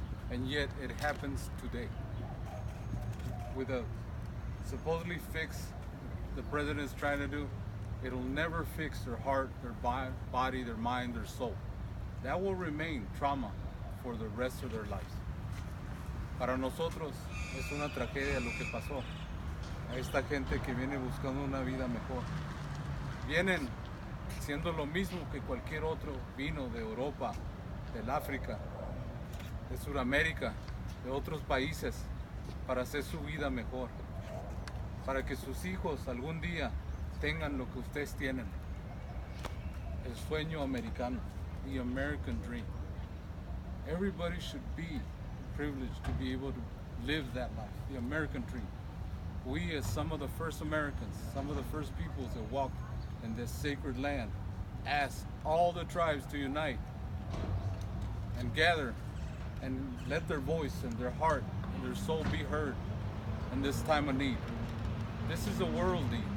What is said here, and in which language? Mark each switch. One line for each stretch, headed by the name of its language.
English: And yet it happens today. With a supposedly fix the president is trying to do, it'll never fix their heart, their body, their mind, their soul. That will remain trauma for the rest of their lives.
Spanish: Para nosotros es una tragedia lo que pasó a esta gente que viene buscando una vida mejor. Vienen siendo lo mismo que cualquier otro vino de Europa, del África, de Sudamérica, de otros países, para hacer su vida mejor, para que sus hijos algún día tengan lo que ustedes tienen, el sueño americano,
English: the American dream. Everybody should be privileged to be able to live that life, the American dream. we as some of the first Americans, some of the first peoples that walked in this sacred land, asked all the tribes to unite and gather and let their voice and their heart and their soul be heard in this time of need. This is a world need.